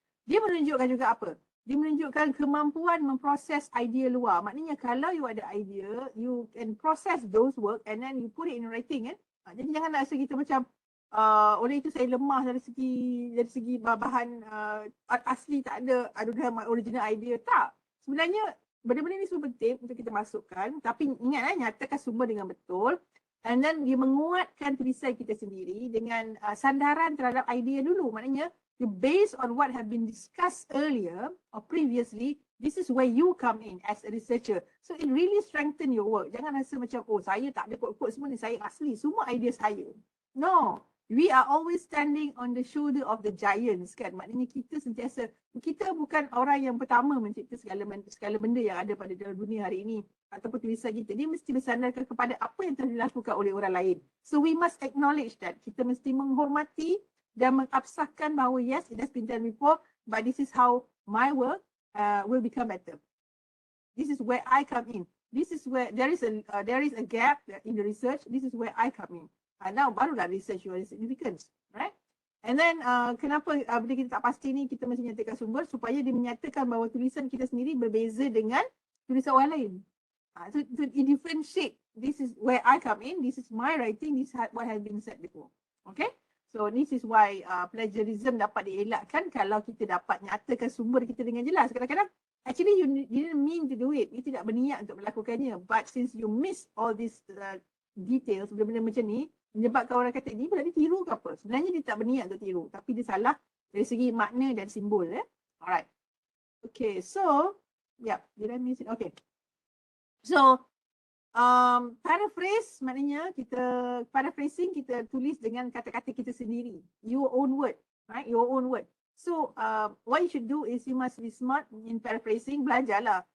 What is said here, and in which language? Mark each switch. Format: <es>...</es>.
<ms>Dia menunjukkan juga apa? Dia menunjukkan kemampuan memproses idea luar. Maknanya kalau you ada idea,</ms> <en>you can process those work and then you put it in writing</en> <ms>kan. Jadi jangan rasa kita macam oleh itu saya lemah dari segi bahan asli tak ada,</ms> <en>I don't have my original idea.</en> <ms>Tak. Sebenarnya benda-benda ni semua penting untuk kita masukkan, tapi ingat nyatakan sumber dengan betul. And then dia menguatkan tulisan kita sendiri dengan sandaran terhadap idea dulu. Maknanya</ms> <en>you based on what have been discussed earlier or previously, this is where you come in as a researcher. So it really strengthen your work.</en> <ms>Jangan rasa macam, oh saya tak ada quote-quote semua ni, saya asli, semua idea saya.</ms> <en>No, we are always standing on the shoulder of the giants</en> <ms>kan. Maknanya kita sentiasa, kita bukan orang yang pertama mencipta segala benda yang ada pada dalam dunia hari ini. Ataupun tulisan kita, dia mesti bersandarkan kepada apa yang telah dilakukan oleh orang lain.</ms> <en>So we must acknowledge that.</en> <ms>Kita mesti menghormati dan mengabsahkan bahawa</ms> <en>yes, it has been done before, but this is how my work will become better. This is where I come in. This is where there is a gap in the research. This is where I come in. Now barulah research your significance, right?</en> <ms>And then kenapa bila kita tak pasti ni, kita mesti nyatakan sumber supaya dia menyatakan bahawa tulisan kita sendiri berbeza dengan tulisan orang lain.</ms> <en>So it differentiate. This is where I come in. This is my writing. This is what has been said before. Okay? So this is why</en> <ms>plagiarism dapat dielakkan kalau kita dapat nyatakan sumber kita dengan jelas. Kadang-kadang</ms> <en>actually you didn't mean to do it. You</en> <ms>tidak berniat untuk melakukannya.</ms> <en>But since you miss all these details,</en> <ms>benda-benda macam ni, menyebabkan orang kata, ni berarti tiru ke apa? Sebenarnya dia tak berniat untuk tiru. Tapi dia salah dari segi makna dan simbol.</ms> <en>Alright. Okay, so, yeah, did I miss it?</en> <ms>Okay. So, paraphrase maknanya paraphrasing kita tulis dengan kata-kata kita sendiri.</ms> <en>Your own word, right? Your own word. So, what you should do is you must be smart in paraphrasing.</en> <ms>Belajarlah.</ms>